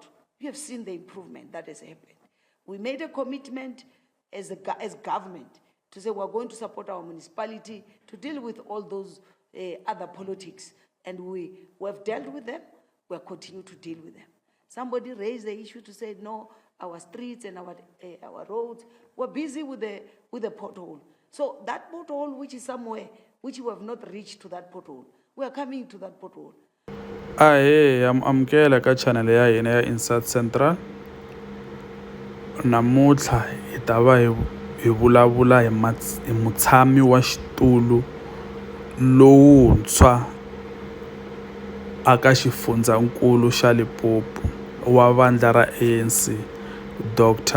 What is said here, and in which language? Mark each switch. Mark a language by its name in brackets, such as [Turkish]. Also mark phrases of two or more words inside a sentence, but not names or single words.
[English] You have seen the improvement that has happened. We made a commitment as government to say we're going to support our municipality to deal with all those other politics, and we have dealt with them. We'll continue to deal with them. Somebody raised the issue to say, no, our streets and our roads, we're busy with the pothole. So that pothole, which is somewhere, which we have not reached to that pothole, we are coming to that pothole. [Tsonga] Amukela ka channel ya hina ya Inside Central. Namuntlha hi ta va hi vulavula hi mutshami wa xitulu lowuntshwa aka xifundzankulu xa Limpopo wa vandla ra ANC, Dr.